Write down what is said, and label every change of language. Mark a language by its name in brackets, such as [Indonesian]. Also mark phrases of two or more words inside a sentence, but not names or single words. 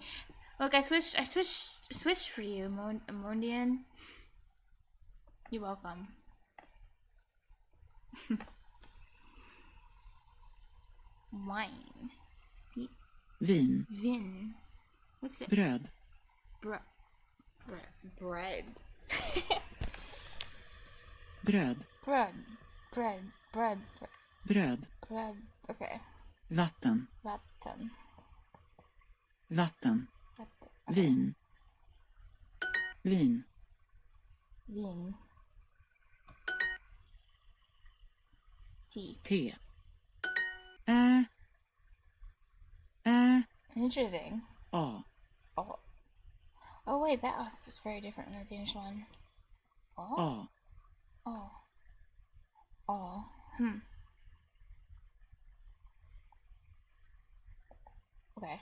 [English] Look, I switched for you, Mondian. You're welcome. Wine. Vin. Vin. What's this? Bröd. Bread. [Swedish] Bröd. Bröd. [English] Okay. Vatten. Vatten. Vatten. Okay. [Swedish] Vin. Vin. [English] Vin. Tea. Te. Interesting. A. Oh. Oh wait, that was very different than the Danish one. Oh. A. Oh. Oh. Okay.